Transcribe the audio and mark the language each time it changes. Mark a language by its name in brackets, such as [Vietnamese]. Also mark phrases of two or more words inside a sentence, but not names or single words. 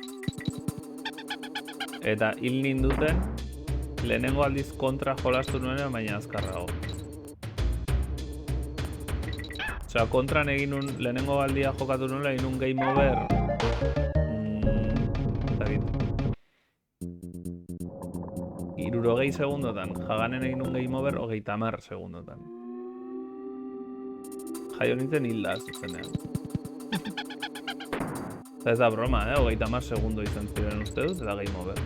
[Basque] Eta hil ninduten lehenengo aldiz kontra jolastu nuen, baina azkarrago. Osea, kontran egin nun lehenengo aldia jokatu nuen, egin nun [English] game over. [Basque] Irurogei segundotan. Jaganen egin nun [English] game over [Basque] 30 segundotan. Jaio nintzen hilda zuzenean. Ez da broma, 30 segundo izan ziren uste dut, eta [English] game over.